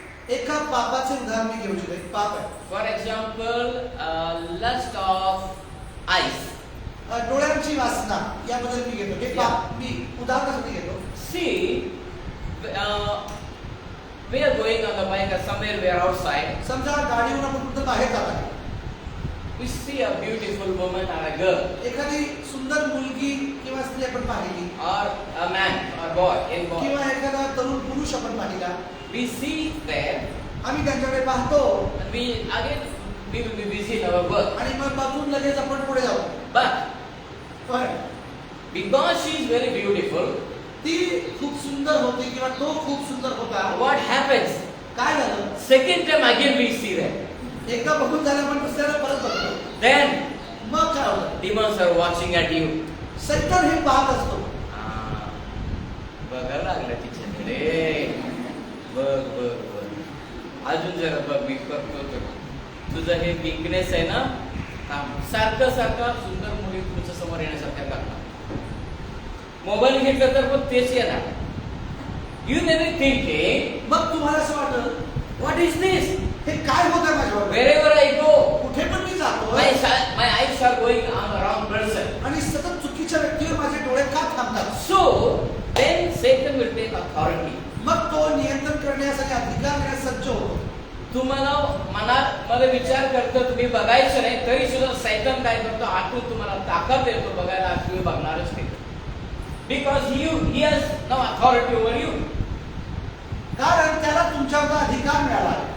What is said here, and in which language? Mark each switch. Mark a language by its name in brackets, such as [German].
[Marathi] एका पापाचे उदाहरण मी घेऊ इच्छितो. एक पाप आहे. [English] For example, lust of eyes. [Marathi] डोळ्यांची वासना याबद्दल मी घेतो. हे पाप मी उदाहरणासाठी घेतो. [English] See, we are going on the bike or somewhere we are outside. [Marathi] समजा गाडीवरून आपण कुठं बाहेर जात आहे. [English] We see a beautiful woman or a girl, [Marathi] एखादी सुंदर मुलगी किंवा स्त्री आपण पाहिली [English] or a man or boy, young boy. [Marathi] किंवा एखादा तरुण पुरुष आपण पाहिला. [English] We see there, [Marathi] आम्ही त्यांच्याकडे पाहतो [English] and we will be busy in our work. [Marathi] आणि मग बघून लगेच आपण पुढे जाऊ. [English] But [Marathi] पण [English] because she is very beautiful, [Marathi] ती खूप सुंदर होती किंवा तो खूप सुंदर होता. [English] what happens? [Marathi] काय झालं? [English] Second time again we see that. [Marathi] एकदा बघून झालं पण दुसऱ्याला परत बघतो. [English] Then [Marathi] मग काय होतं? [English] demons are watching at you. [Marathi] सैतान हे पाहत असतो. बघायला लागला तिच्याकडे. बघ अजून जरा बघ, मी करतो तर. तुझं हे वीकनेस आहे ना, सारखं सुंदर मुली तुमच्या समोर येण्यासारख्या करणार. मोबाईल घेतलं तर पण तेच येणार. [English] you never thinking, [Marathi] मग तुम्हाला असं वाटतं [English] What is this? [Marathi] हे काय होतं माझ्यावर? [English] Wherever I go, [Marathi] कुठे पण मी जातो [English] my eyes are going on the wrong person. [Marathi] आणि सतत चुकीच्या व्यक्तीवर माझे डोळे का थांबतात? [English] So then Satan will take authority. [Marathi] मग तो नियंत्रण करण्यासाठी अधिकार घेण्यास सज्ज होतो. तुम्हाला मध्ये विचार करतो, तुम्ही बघायचं नाही तरी सुद्धा सैतान काय करतो, आतून तुम्हाला ताकद देतो बघायला, तुम्ही बघणारच नाही. [English] Because he has no authority over you. [Marathi] कारण त्याला तुमच्यावर अधिकार मिळाला.